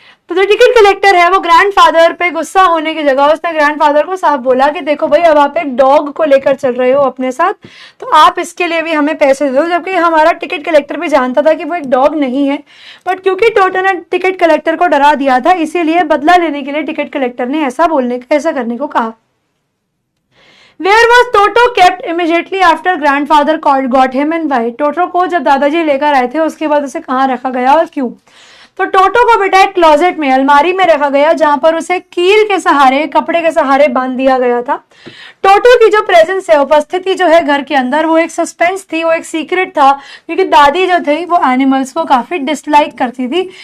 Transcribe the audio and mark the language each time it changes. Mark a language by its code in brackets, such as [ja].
[hi] तो जो ticket collector है वो ग्रैंडफादर पे गुस्सा होने की जगह उसने ग्रैंडफादर को साफ बोला कि देखो भाई, अब आप एक डॉग को लेकर चल रहे हो अपने साथ, तो आप इसके लिए भी हमें पैसे दो। जबकि हमारा टिकट कलेक्टर भी जानता था कि वो एक डॉग नहीं है, बट क्योंकि टोटो ने टिकट कलेक्टर को डरा दिया था इसीलिए बदला लेने के लिए टिकट कलेक्टर ने ऐसा करने को कहा। [en] Where was Toto kept immediately after grandfather got him and why? [hi] टोटो को जब दादाजी लेकर आए थे उसके बाद उसे कहाँ रखा गया और क्यों? तो टोटो को बेटा एक क्लोजेट में, अलमारी में रखा गया जहां पर उसे कील के सहारे, कपड़े के सहारे बांध दिया गया था। टोटो की जो प्रेजेंस है, उपस्थिति जो है घर के अंदर, वो एक सस्पेंस थी, वो एक सीक्रेट था, क्योंकि दादी जो थी वो एनिमल्स को काफी डिसलाइक करती थी।